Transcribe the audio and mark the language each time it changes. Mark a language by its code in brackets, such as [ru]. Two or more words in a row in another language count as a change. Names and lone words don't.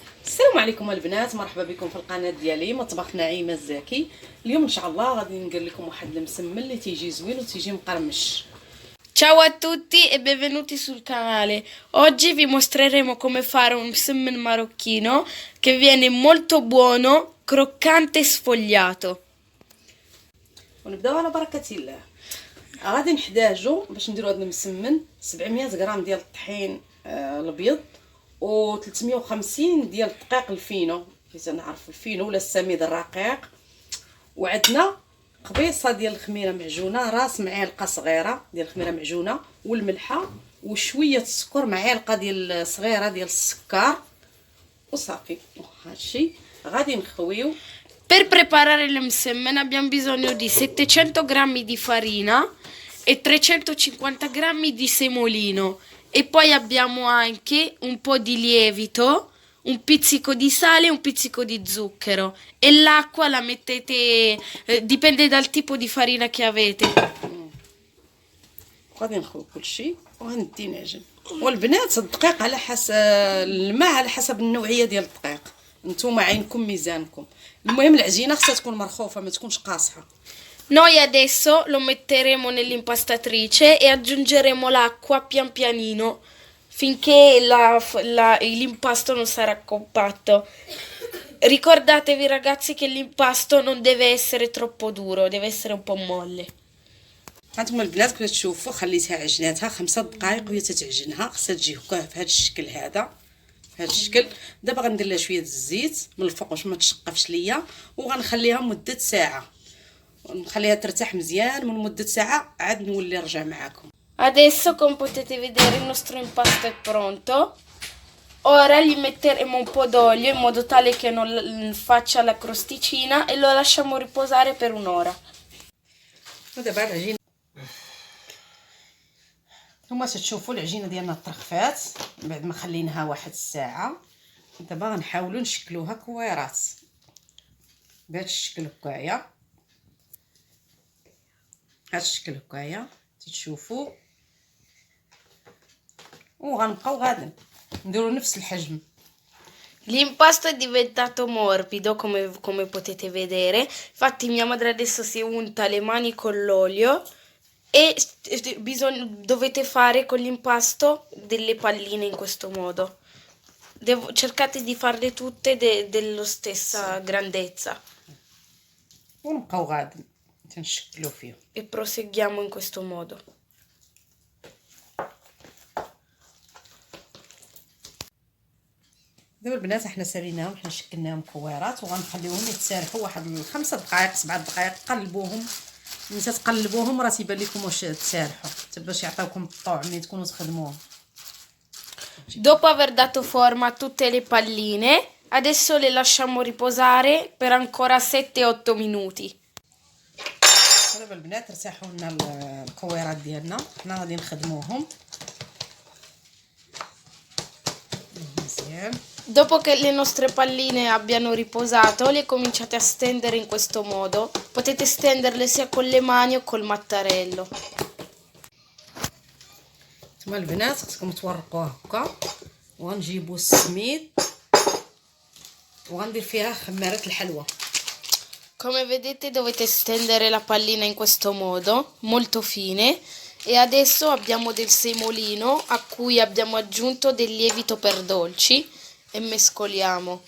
[ar] السلام عليكم البنات، مرحبا بكم في القناه ديالي مطبخ نعيمه الزاكي. اليوم ان شاء الله غادي ندير لكم واحد المسمن اللي تيجي زوين وتيجي مقرمش. [it] Ciao a tutti e benvenuti sul canale. Oggi vi mostreremo come fare un msemen marocchino che viene molto buono, croccante e sfogliato. [ar] ونبداو على بركه الله. غادي نحتاجو باش نديرو هذا المسمن 700 غرام ديال الطحين الابيض و 350 ديال الدقيق الفينو، حيت نعرف الفينو ولا السميد الرقيق، وعندنا قبيصه ديال الخميره معجونه، راس معلقه صغيره ديال الخميره معجونه والملحه وشويه السكر، معلقه ديال صغيره ديال السكر وصافي. هادشي غادي نخويو. [it] Per preparare il msemen abbiamo bisogno di 700 g di farina e 350 g di semolino e poi abbiamo anche un po' di lievito, un pizzico di sale e un pizzico di zucchero, e l'acqua la mettete, dipende dal tipo di farina che avete. [ar] غادي نخوي كلشي وغندي نعجن. والبنات الدقيق على حسب الماء، على حسب النوعيه ديال الدقيق، نتوما عينكم ميزانكم. المهم العجينه خصها تكون مرخوفه، ما تكونش قاصحه. [it] Noi adesso lo metteremo nell'impastatrice e aggiungeremo l'acqua pian pianino finché l'impasto non sarà compatto. Ricordatevi ragazzi che l'impasto non deve essere troppo duro, deve essere un po' molle. [ar] هانتوما البنات كما تشوفوا خليتها عجناتها 5 دقائق وهي تتعجنها، خصها تجي هكا في هذا الشكل هذا، في هذا الشكل. دابا غندير لها شويه الزيت من الفوق باش ما تشقفش ليا، وغنخليها مده ساعه، نخليها ترتاح مزيان. من مده ساعه عاد نولي نرجع معاكم. [it] Adesso come potete vedere il nostro impasto è pronto. Ora gli metteremo un po' d'olio in modo tale che non faccia la crosticina e lo lasciamo riposare per un'ora. [ar] ودابا العجينه نتوما تشوفوا العجينه ديالنا طرخفات بعد ما خليناها واحد الساعه. دابا غنحاولوا نشكلوها كويرات بهذا الشكل هكايا، هذا الشكل هكايا تشوفوا، وغنبقاو غادي نديروا نفس الحجم. [it] L'impasto è diventato morbido come potete vedere, infatti mia madre adesso si unta le mani con l'olio e dovete fare con l'impasto delle palline in questo modo. Cercate di farle tutte dello stessa grandezza [ar] ونبقاو غادي تنشكلوا فيه [it] e proseguiamo in questo modo. [ar] دابا البنات حنا ساليناهم، حنا شكلناهم كويرات وغنخليوهم يتسارحوا واحد 5 دقائق 7 دقائق. قلبوهم، ملي تقلبوهم راه تيبان لكم واش تسارحوا، حتى باش يعطيوكم الطعم ملي تكونوا تخدموهم. [it] Dopo aver dato forma a tutte le palline, adesso le lasciamo riposare per ancora 7-8 minuti. [ar] دابا البنات ارتاحوا لنا الكويرات ديالنا، حنا غادي نخدموهم مزيان. [it] Dopo che le nostre palline abbiano riposato, le cominciate a stendere in questo modo. Potete stenderle sia con le mani o col mattarello. [ar] نتوما البنات خصكم تورقوه هكا، وغنجيبوا السميد وغندير فيها خمارة الحلوى. [it] Come vedete dovete stendere la pallina in questo modo, molto fine, e adesso abbiamo del semolino a cui abbiamo aggiunto del lievito per dolci e mescoliamo.